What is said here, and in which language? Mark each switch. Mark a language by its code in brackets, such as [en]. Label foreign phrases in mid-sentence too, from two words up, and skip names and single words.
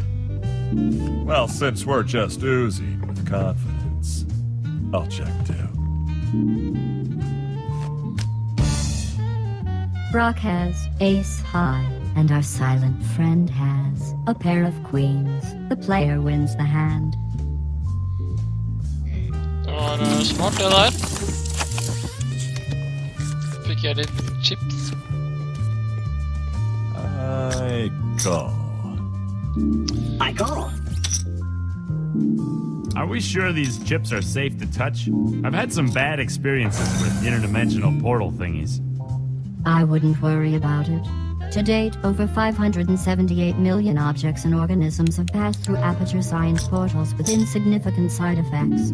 [en] Well, since we're just oozing with confidence, I'll check too. Brock has ace high, and our silent friend has a pair of queens. The player wins the hand. [sv] Det var smart det der. Fick jag lite chips. [en] I call. I call. Are we sure these chips are safe to touch? I've had some bad experiences with interdimensional portal thingies. I wouldn't worry about it. To date, over 578 million objects and organisms have passed through Aperture Science portals with insignificant side effects.